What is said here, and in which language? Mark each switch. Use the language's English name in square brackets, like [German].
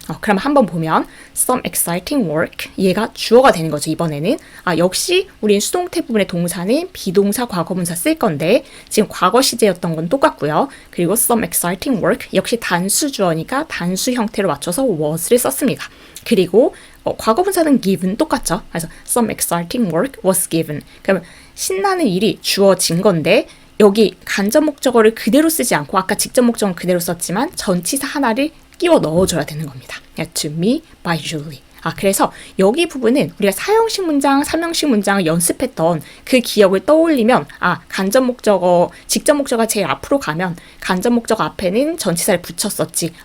[Korean] 그럼 한번 보면 [English] some exciting work [Korean] 얘가 주어가 되는 거죠. 이번에는 역시 우린 수동태 부분의 동사는 비동사 과거분사 쓸 건데 지금 과거 시제였던 건 똑같고요. 그리고 [English] some exciting work [Korean] 역시 단수 주어니까 단수 형태로 맞춰서 was를 썼습니다. 그리고 과거분사는 given 똑같죠. 그래서 [English] some exciting work was given. [Korean] 그러면 신나는 일이 주어진 건데 여기 간접 목적어를 그대로 쓰지 않고 아까 직접 목적어는 그대로 썼지만 전치사 하나를 끼워 넣어줘야 되는 겁니다. [English] To me by Julie. [Korean] 그래서 여기 부분은 우리가 사형식 문장, 삼형식 문장을 연습했던 그 기억을 떠올리면 간접 목적어, 직접 목적어가 제일 앞으로 가면 간접 목적어 앞에는 전치사를 붙였었지.